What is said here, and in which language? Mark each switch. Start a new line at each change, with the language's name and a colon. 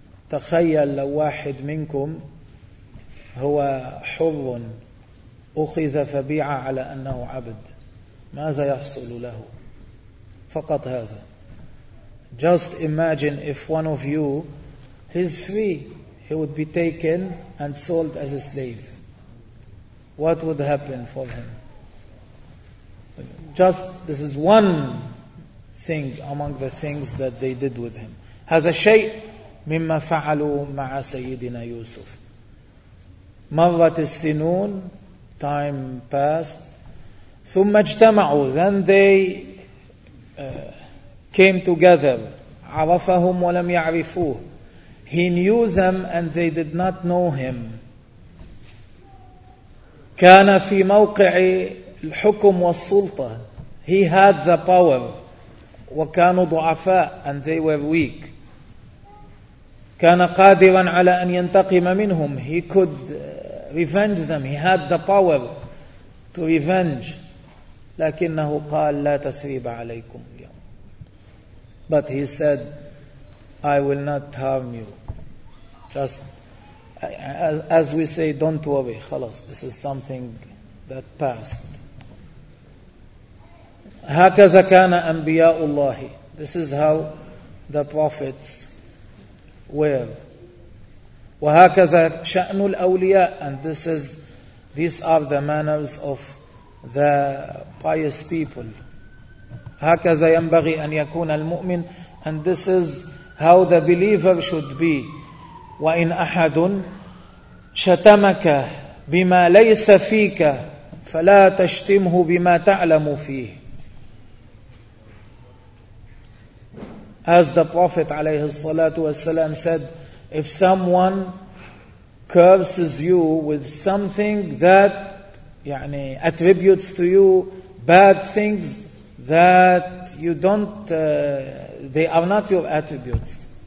Arabic: تخيل لو واحد منكم هو حر أخذ فبيع على أنه عبد. ماذا يحصل له؟ فقط هذا.
English: Just imagine if one of you is free, he would be taken and sold as a slave. What would happen for him? Just this is one thing among the things that they did with him.
Arabic: هذا شيء مما فعلوا مع سيدنا يوسف. مرت السنون,
English: time passed.
Arabic: ثم اجتمعوا.
English: Then they came together.
Arabic: عرفهم ولم يعرفوه.
English: He knew them and they did not know him.
Arabic: كان في موقع الحكم والسلطة.
English: He had the power.
Arabic: وكانوا ضعفاء
English: and they were weak.
Arabic: كان قادرا على أن ينتقم منهم.
English: He could revenge them. He had the power to revenge.
Arabic: لكنه قال لا تثريب عليكم اليوم.
English: But he said I will not harm you. Just as we say, don't worry. خلاص, this is something that passed.
Arabic: هكذا كان أنبياء الله.
English: This is how the prophets were.
Arabic: وهكذا شأن الأولياء.
English: And these are the manners of the pious people.
Arabic: هكذا ينبغي أن يكون المؤمن.
English: And this is how the believer should be.
Arabic: وإن أحد شتمك بما ليس فيك فلا تشتمه بما تعلم فيه.
English: As the Prophet
Arabic: عليه الصلاة والسلام
English: said, if someone curses you with something that يعني attributes to you bad things that you don't they are not your attributes.